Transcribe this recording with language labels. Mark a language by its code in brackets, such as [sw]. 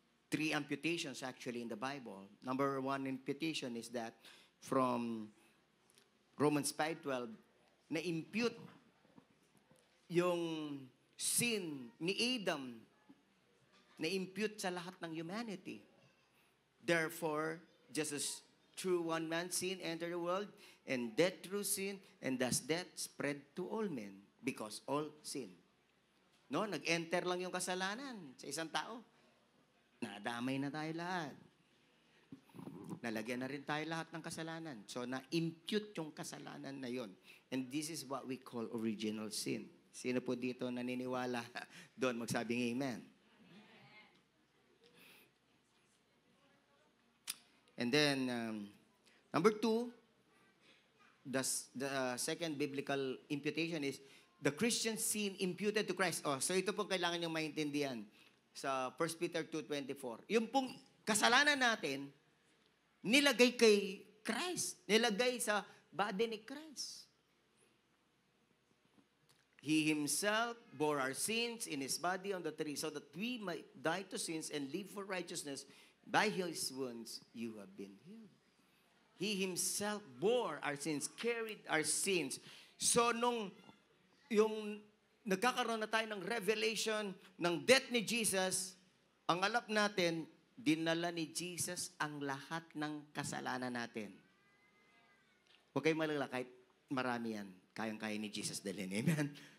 [en] 3 amputations actually in the Bible. Number 1 imputation is that from Romans 5:12, [tl] na-impute yung sin ni Adam Na-impute sa lahat ng humanity. [en] Therefore, just as through one man sin entered the world, and death through sin, and thus death spread to all men, because all sin. [tl] No, nag-enter lang yung kasalanan sa isang tao. Nadamay na tayo lahat. Nalagyan na rin tayo lahat ng kasalanan. So, na-impute yung kasalanan na yon. [en] And this is what we call original sin. [tl] Sino po dito naniniwala doon? Magsabing amen. [en] And then, number 2, the second biblical imputation is the Christian sin imputed to Christ. [tl] Oh, so ito po kailangan niyong maintindihan sa 1 Peter 2:24. Yung pong kasalanan natin, nilagay kay Christ. Nilagay sa body ni Christ. [en] He Himself bore our sins in His body on the tree so that we might die to sins and live for righteousness. By His wounds, you have been healed. He Himself bore our sins, carried our sins. [tl] So, nung yung nagkakaroon na tayo ng revelation ng death ni Jesus, ang alap natin, dinala ni Jesus ang lahat ng kasalanan natin. Huwag kayong malala, kahit marami yan, kayang-kaya ni Jesus dalhin. Amen?